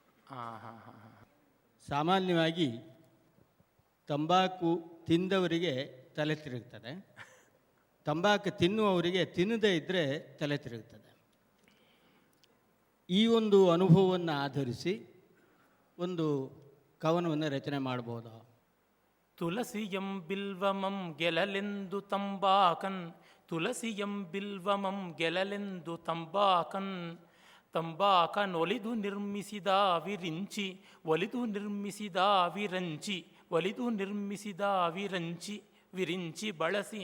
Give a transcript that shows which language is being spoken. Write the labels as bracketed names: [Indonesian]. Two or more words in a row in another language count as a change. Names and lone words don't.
[Kannada] ಸಾಮಾನ್ಯವಾಗಿ ತಂಬಾಕು ತಿಂದವರಿಗೆ ತಲೆ ತಿರುಗ್ತದೆ, ತಂಬಾಕು ತಿನ್ನುವವರಿಗೆ ತಿನ್ನದೇ ಇದ್ದರೆ ತಲೆ ತಿರುಗ್ತದೆ. ಈ ಒಂದು ಅನುಭವವನ್ನು ಆಧರಿಸಿ ಒಂದು ಕವನವನ್ನು ರಚನೆ ಮಾಡ್ಬೋದಾ? ತುಳಸಿಯಂ ಬಿಲ್ವಮಂ ಗೆಲಲೆಂದು ತಂಬಾಕನ್. ತುಳಸಿಯಂ ಬಿಲ್ವಮಂ ಗೆಲಲೆಂದು ತಂಬಾಕನ್. ತಂಬಾಕನೊಲಿದು ನಿರ್ಮಿಸಿದ ವಿರಿಂಚಿ ಒಲಿದು ನಿರ್ಮಿಸಿದ ವಿರಂಚಿ. ಒಲಿದು ನಿರ್ಮಿಸಿದ ವಿರಂಚಿ ವಿರಿಂಚಿ ಬಳಸಿ.